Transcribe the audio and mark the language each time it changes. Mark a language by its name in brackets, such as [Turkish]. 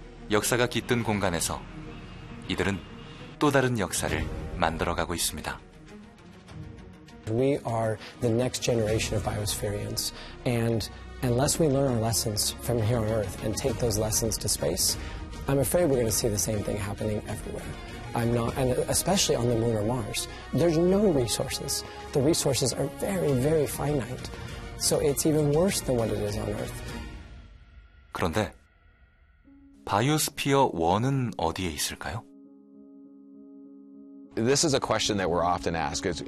[Korean] 역사가 깃든 공간에서 이들은 또 다른 역사를 만들어가고 있습니다. [English] We are the next generation of biospherians, and unless we learn our lessons from here on Earth and take those lessons to space, I'm afraid we're going to see the same thing happening everywhere. I'm not, and especially on the moon or Mars. There's no resources. The resources are very, very finite. So it's even worse than what it is on Earth. [Korean] 그런데 바이오스피어 1은 어디에 있을까요? [English] This is a question that we're often asked.